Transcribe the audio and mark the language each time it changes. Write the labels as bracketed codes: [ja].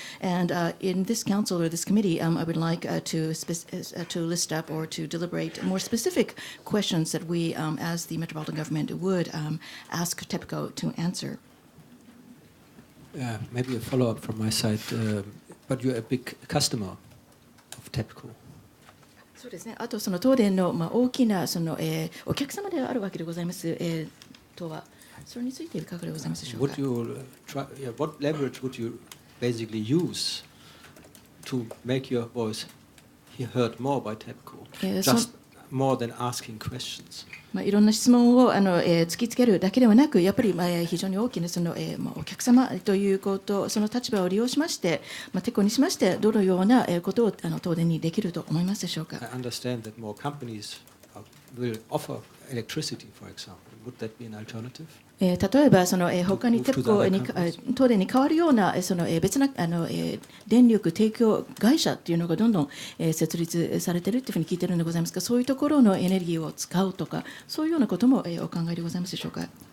[en] And in this council or this committee, I would like to list up or to deliberate more specific questions that we, as the metropolitan government, would ask TEPCO to answer. Maybe a follow-up from my side, but you're a big customer of TEPCO. [ja] そうですね。あとその東電の大きなそのお客様であるわけでございます。とはそれについていかがでございますでしょうか。 [en] What leverage would you basically use to make your voice heard more by TEPCO? Just more than asking questions. [ja] いろんな質問を突きつけるだけではなく、やっぱり非常に大きなそのお客様ということ、その立場を利用しまして、TEPCOにしましてどのようなことを東電にできると思いますでしょうか。 [en] I understand that more companies will offer electricity, for example. Would that be an alternative? [ja] 例えばその他にTEPCOに東電に代わるようなその別な電力提供会社というのがどんどん設立されているというふうに聞いているのでございますが、そういうところのエネルギーを使うとか、そういうようなこともお考えでございますでしょうか。